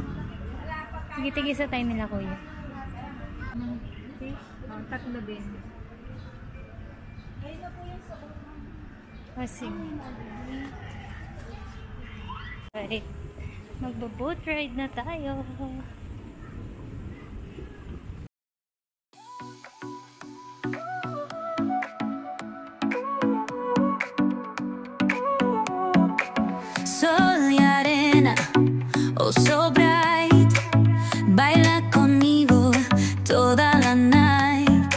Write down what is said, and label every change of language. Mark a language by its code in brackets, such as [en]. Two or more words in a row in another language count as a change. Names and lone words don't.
[tl] Tigil-tigil sa tayo nila, Kuya. Tatlo din. Kasi. Right. Magbo- [en] boat ride [tl] na tayo. [es] Sol y arena, [en] oh so bright, [es] baila conmigo toda la night.